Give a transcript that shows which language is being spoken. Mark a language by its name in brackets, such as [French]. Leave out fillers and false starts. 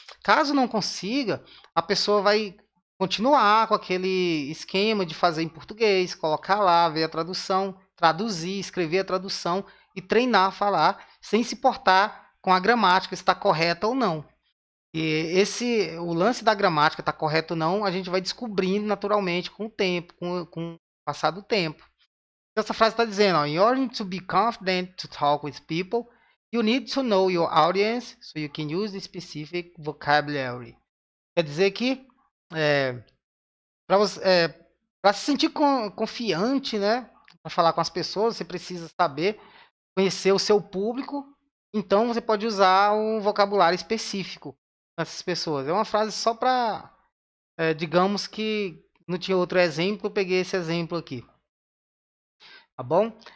[Portuguese] Caso não consiga, a pessoa vai continuar com aquele esquema de fazer em português, colocar lá, ver a tradução, traduzir, escrever a tradução e treinar a falar, sem se importar com a gramática, se está correta ou não. E o lance da gramática, está correto ou não, a gente vai descobrindo naturalmente com o tempo, com o passar do tempo. Essa frase está dizendo, ó, [English] in order to be confident to talk with people, you need to know your audience so you can use the specific vocabulary. [Portuguese] Quer dizer que para se sentir confiante, né, para falar com as pessoas, você precisa saber conhecer o seu público. Então você pode usar um vocabulário específico para essas pessoas. É uma frase só para, digamos que não tinha outro exemplo, eu peguei esse exemplo aqui. Tá bom?